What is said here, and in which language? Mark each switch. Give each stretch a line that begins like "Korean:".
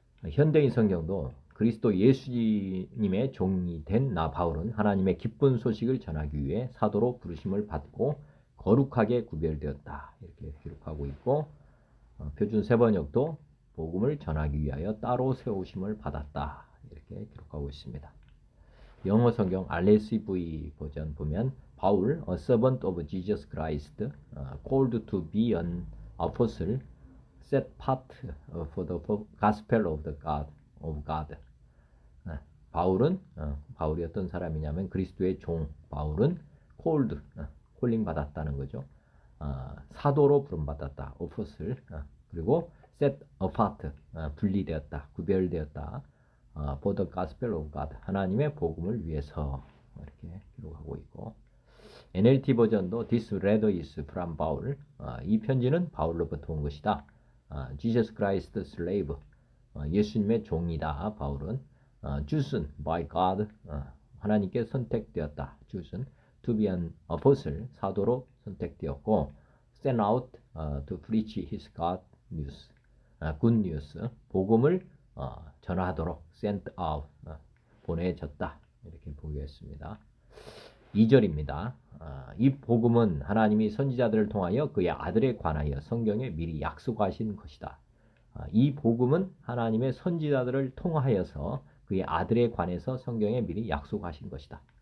Korean: 현대인 성경도 그리스도 예수님의 종이 된 나 바울은 하나님의 기쁜 소식을 전하기 위해 사도로 부르심을 받고 거룩하게 구별되었다. 이렇게 기록하고 있고 표준 세번역도 복음을 전하기 위하여 따로 세우심을 받았다. 이렇게 기록하고 있습니다. 영어 성경 RSV 버전 보면 바울,
English: a servant of Jesus Christ, called to be an apostle, set apart for the gospel of God.
Korean: 바울이 어떤 사람이냐면 그리스도의 종 바울은 called, 콜링 받았다는 거죠. 사도로 부름 받았다. apostle. 그리고
English: set apart,
Korean: 분리되었다. 구별되었다.
English: for the gospel of God.
Korean: 하나님의 복음을 위해서 이렇게 기록하고 있고 NLT 버전도
English: this letter is from Paul.
Korean: 이 편지는 바울로부터 온 것이다.
English: Jesus Christ slave.
Korean: 예수님의 종이다. 바울은
English: chosen by God.
Korean: 하나님께 선택되었다.
English: chosen to be an apostle.
Korean: 사도로 선택되었고
English: sent out to preach his God news. good news.
Korean: 복음을 전하도록
English: sent out.
Korean: 보내졌다. 이렇게 보겠습니다. 2절입니다. 이 복음은 하나님이 선지자들을 통하여 그의 아들에 관하여 성경에 미리 약속하신 것이다. 이 복음은 하나님의 선지자들을 통하여서 그의 아들에 관해서 성경에 미리 약속하신 것이다.